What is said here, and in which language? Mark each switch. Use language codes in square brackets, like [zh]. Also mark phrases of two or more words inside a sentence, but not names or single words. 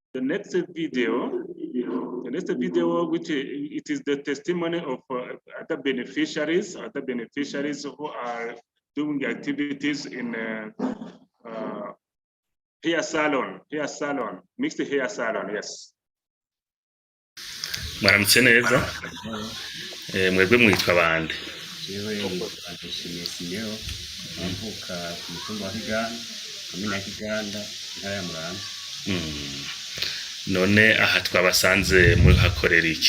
[en] next video, which it is the testimony of other beneficiaries who are doing activities in hair salon, mixed hair salon, yes. [rn] Mwaramutse neza. Mwebwe mwitwa bande? Jewe ndishimiye Simeho, mvuka ku mutumba wa Kiganda, komine ya Kiganda, intara ya Muramvya. None aha twabasanze muhakorera iki?